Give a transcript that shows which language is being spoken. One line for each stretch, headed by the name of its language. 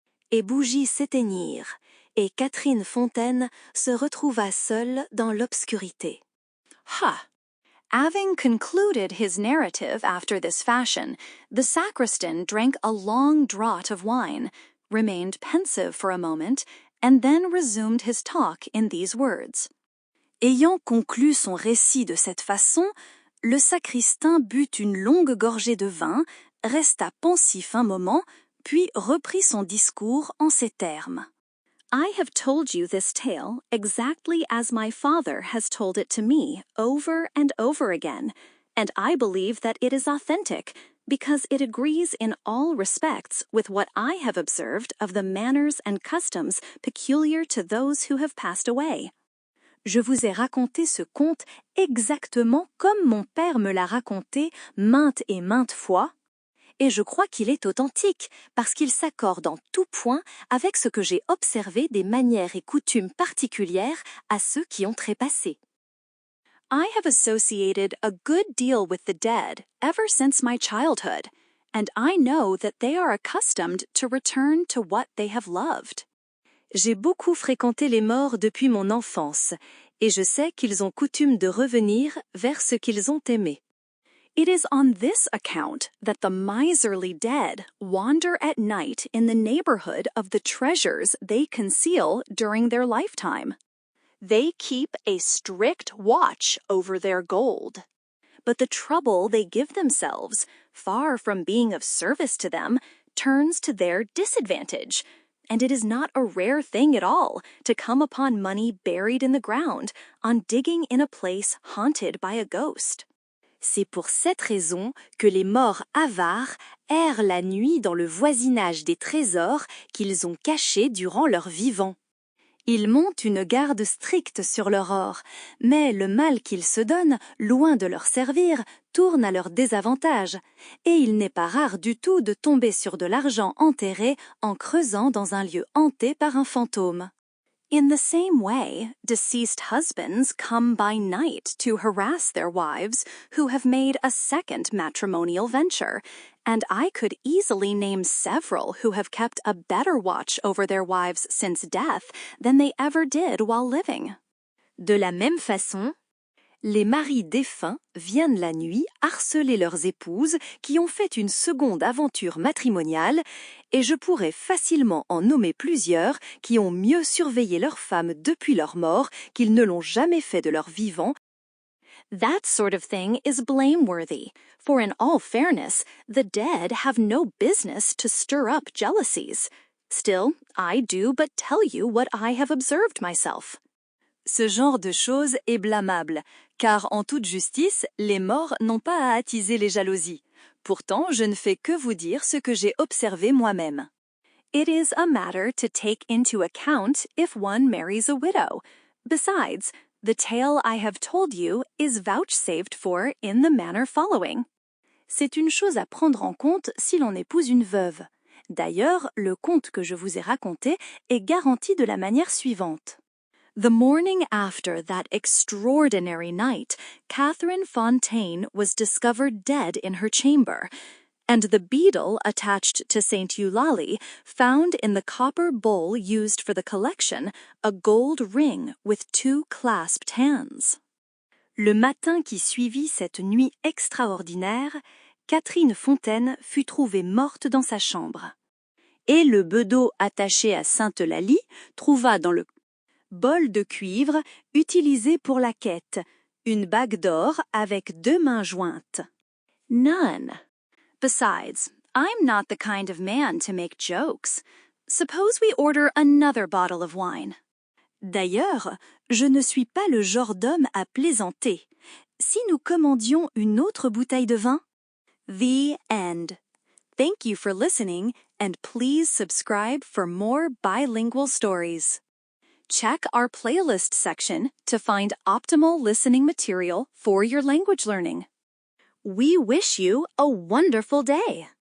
French: Et bougies s'éteignirent, et Catherine Fontaine se retrouva seule dans l'obscurité. Ha!
English: Having concluded his narrative after this fashion, the sacristan drank a long draught of wine, remained pensive for a moment, and then resumed his talk in these words.
French: Ayant conclu son récit de cette façon, le sacristain but une longue gorgée de vin, resta pensif un moment, puis reprit son discours en ces termes.
English: I have told you this tale exactly as my father has told it to me over and over again, and I believe that it is authentic, because it agrees in all respects with what I have observed of the manners and customs peculiar to those who have passed away.
French: Je vous ai raconté ce conte exactement comme mon père me l'a raconté maintes et maintes fois, et je crois qu'il est authentique, parce qu'il s'accorde en tout point avec ce que j'ai observé des manières et coutumes particulières à ceux qui ont trépassé.
English: I have associated a good deal with the dead ever since my childhood, and I know that they are accustomed to return to what they have loved.
French: J'ai beaucoup fréquenté les morts depuis mon enfance, et je sais qu'ils ont coutume de revenir vers ce qu'ils ont aimé.
English: It is on this account that the miserly dead wander at night in the neighborhood of the treasures they conceal during their lifetime. They keep a strict watch over their gold. But the trouble they give themselves, far from being of service to them, turns to their disadvantage. And it is not a rare thing at all to come upon money buried in the ground on digging in a place haunted by a ghost.
French: C'est pour cette raison que les morts avares errent la nuit dans le voisinage des trésors qu'ils ont cachés durant leur vivant. Ils montent une garde stricte sur leur or, mais le mal qu'ils se donnent, loin de leur servir, tourne à leur désavantage, et il n'est pas rare du tout de tomber sur de l'argent enterré en creusant dans un lieu hanté par un fantôme.
English: In the same way, deceased husbands come by night to harass their wives who have made a second matrimonial venture, and I could easily name several who have kept a better watch over their wives since death than they ever did while living.
French: De la même façon, les maris défunts viennent la nuit harceler leurs épouses qui ont fait une seconde aventure matrimoniale, et je pourrais facilement en nommer plusieurs qui ont mieux surveillé leurs femmes depuis leur mort qu'ils ne l'ont jamais fait de leur vivant.
English: That sort of thing is blameworthy, for in all fairness, the dead have no business to stir up jealousies. Still, I do but tell you what I have observed myself.
French: Ce genre de chose est blâmable, car en toute justice, les morts n'ont pas à attiser les jalousies. Pourtant, je ne fais que vous dire ce que j'ai observé moi-même.
English: It is a matter to take into account if one marries a widow. Besides, the tale I have told you is vouchsafed for in the manner following.
French: C'est une chose à prendre en compte si l'on épouse une veuve. D'ailleurs, le conte que je vous ai raconté est garanti de la manière suivante.
English: The morning after that extraordinary night, Catherine Fontaine was discovered dead in her chamber, and the beadle attached to St. Eulalie found in the copper bowl used for the collection a gold ring with 2 clasped hands.
French: Le matin qui suivit cette nuit extraordinaire, Catherine Fontaine fut trouvée morte dans sa chambre. Et le bedeau attaché à Sainte-Eulalie trouva dans le bol de cuivre utilisé pour la quête, une bague d'or avec 2 mains jointes.
English: None. Besides, I'm not the kind of man to make jokes. Suppose we order another bottle of wine.
French: D'ailleurs, je ne suis pas le genre d'homme à plaisanter. Si nous commandions une autre bouteille de vin?
English: The end. Thank you for listening, and please subscribe for more bilingual stories. Check our playlist section to find optimal listening material for your language learning. We wish you a wonderful day.